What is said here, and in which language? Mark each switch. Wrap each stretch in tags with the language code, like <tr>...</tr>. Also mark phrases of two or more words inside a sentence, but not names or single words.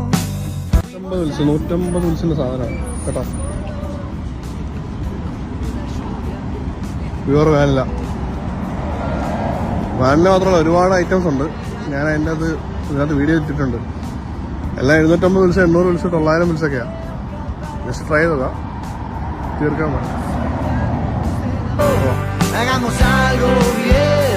<ml>150 വിൽസിൻ്റെ സാധനമാണ് കേട്ടോ.</ml> <en>pure vanilla.</en> <ml>വാനില മാത്രമല്ല, ഒരുപാട് ഐറ്റംസ് ഉണ്ട്. ഞാൻ അതിൻ്റെ ഇതിനകത്ത് വീഡിയോ ഇട്ടിട്ടുണ്ട്. എല്ലാം 750 വിൽസ്, 800 വിൽസ്, 900 വിൽസൊക്കെയാണ്.</ml> <en>just try</en> <ml>ചെയ്തതാ, തീർക്കാൻ വേണം.</ml> <es>Hagamos algo bien.</es>